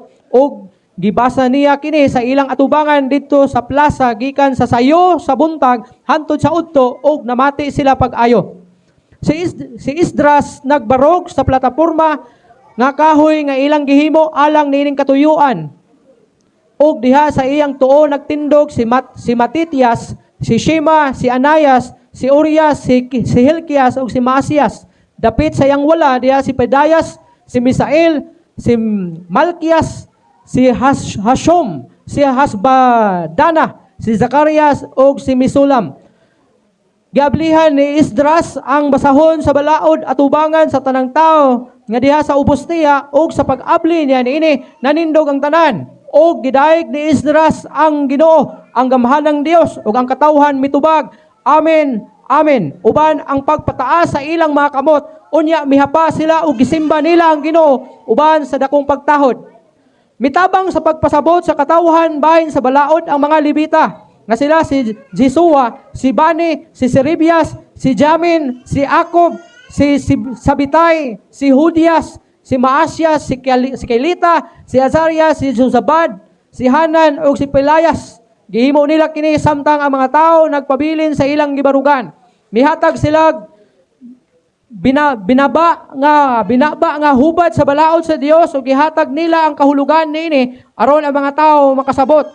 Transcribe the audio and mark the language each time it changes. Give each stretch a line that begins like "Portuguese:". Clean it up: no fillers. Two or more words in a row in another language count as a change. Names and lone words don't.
Cebuano: O gibasa niya kini sa ilang atubangan dito sa plaza gikan sa sayo sa buntag hantod sa udto og namati sila pag-ayo. Si Esdras nagbarog sa plataporma nga kahoy nga ilang gihimo alang nining katuyuan. Og diha sa iyang tuo nagtindog si Matitias, si Shema, si Anayas, si Urias, si Hilkias ug si Maasias. Dapit sa iyang wala diha si Pedayas, si Misael, si Malkias, si Hashum, si Hasbadana, si Zacarias ug si Misulam. Giablihan ni Esdras ang basahon sa balaod at ubangan sa tanang tao nga diha sa ubos niya ug sa pag-abli niya niini nanindog ang tanan. O gidaig ni Esdras ang Ginoo, ang gamhanang Dios ug ang katawhan mitubag. Amen. Amen. Uban ang pagpataas sa ilang mga kamot, unya mihapa sila ug gisimba nila ang Ginoo uban sa dakong pagtahod. Mitabang sa pagpasabot sa katawhan bahin sa balaod ang mga Levita nga sila si Jesua, si Bani, si Seribias, si Jamin, si Akob, si Sabitay, si Hudias, si Maasias, si Kelita, si Azarias, si Josabad, si Hanan ug si Pelayas. Gihimo nila kini samtang ang mga tao nagpabilin sa ilang gibarugan. Mihatag sila binaba nga hubad sa balaod sa Dios ug gihatag nila ang kahulugan niini aron ang mga tao makasabot.